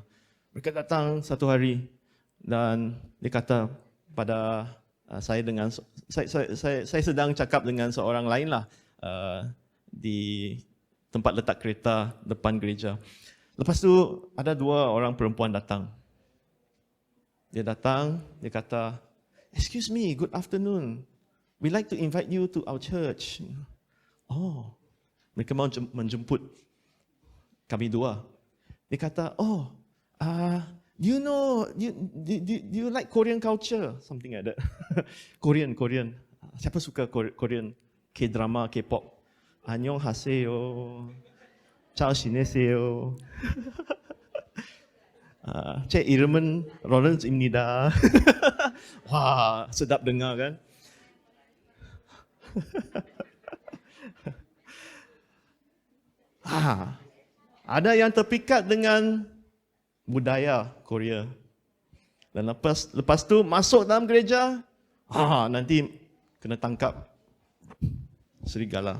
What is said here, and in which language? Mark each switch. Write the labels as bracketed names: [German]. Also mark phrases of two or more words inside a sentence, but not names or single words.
[Malay] Mereka datang satu hari dan dia kata pada saya sedang cakap dengan seorang lain lah di tempat letak kereta depan gereja. Lepas tu ada 2 orang perempuan datang. Dia datang, dia kata, [English] "Excuse me, good afternoon. We like to invite you to our church." [Malay] Oh, mereka mau menjemput kami 2. Dia kata, [English] do you like Korean culture? Something like that. Korean. [Malay] Siapa suka Korean? K-drama, K-pop. [Korean] 안녕하세요. 잘 지내세요. 제 이름은 로렌스입니다. [Malay] Wah, sedap dengar kan? Ada yang terpikat dengan budaya Korea. Dan lepas tu masuk dalam gereja, nanti kena tangkap serigala.